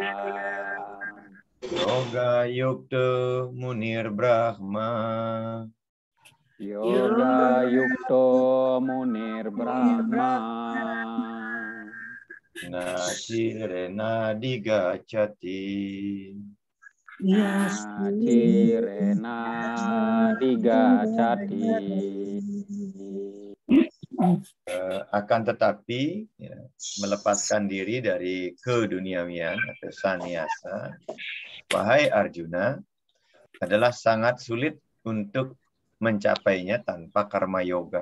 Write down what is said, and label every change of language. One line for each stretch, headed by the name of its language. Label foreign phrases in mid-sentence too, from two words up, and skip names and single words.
Sanskrit: Yoga yukto munir brahma Yoga yukto munir brahma Nachirena digacati Nachirena digacati
Indonesian: akan tetapi ya, melepaskan diri dari keduniawian atau sannyasa, wahai Arjuna, adalah sangat sulit untuk mencapainya tanpa karma yoga.